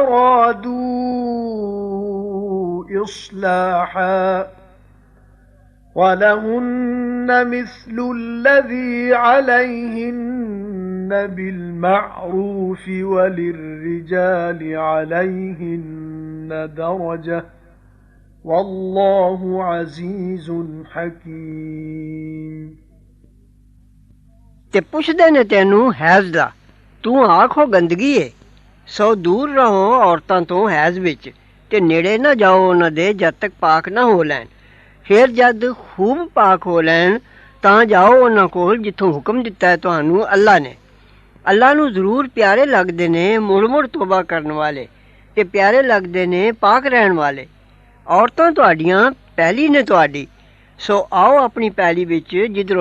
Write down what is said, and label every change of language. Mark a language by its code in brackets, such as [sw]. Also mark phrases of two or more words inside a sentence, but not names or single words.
[ar] أرادوا إصلاحا ولهن مثل الذي عليهن بالمعروف وللرجال عليهن درجة والله عزيز حكيم [pa] ਤੇ ਪੁੱਛਦੇ ਨੇ ਤੈਨੂੰ ਹੈਜ਼ ਦਾ ਤੂੰ ਆਖੋ ਗੰਦਗੀ ਏ ਸੋ ਦੂਰ ਰਹੋ ਔਰਤਾਂ ਤੋਂ ਹੈਜ਼ ਵਿੱਚ ਤੇ ਨੇੜੇ ਨਾ ਜਾਓ ਉਹਨਾਂ ਦੇ ਜਦ ਤੱਕ ਪਾਕ ਨਾ ਹੋ ਲੈਣ ਫਿਰ ਜਦ ਖੂਬ ਪਾਕ ਹੋ ਲੈਣ ਤਾਂ ਜਾਓ ਉਹਨਾਂ ਕੋਲ ਜਿੱਥੋਂ ਹੁਕਮ ਦਿੱਤਾ ਹੈ ਤੁਹਾਨੂੰ ਅੱਲਾ ਨੇ ਅੱਲਾ ਨੂੰ ਜ਼ਰੂਰ ਪਿਆਰੇ ਲੱਗਦੇ ਨੇ ਮੁੜ ਤੋਬਾ ਕਰਨ ਵਾਲੇ ਤੇ ਪਿਆਰੇ ਲੱਗਦੇ ਨੇ ਪਾਕ ਰਹਿਣ ਵਾਲੇ ਔਰਤਾਂ ਤੁਹਾਡੀਆਂ ਪਹਿਲੀ ਨੇ ਤੁਹਾਡੀ ਸੋ ਆਓ ਆਪਣੀ ਪਹਿਲੀ ਵਿੱਚ ਜਿੱਧਰੋਂ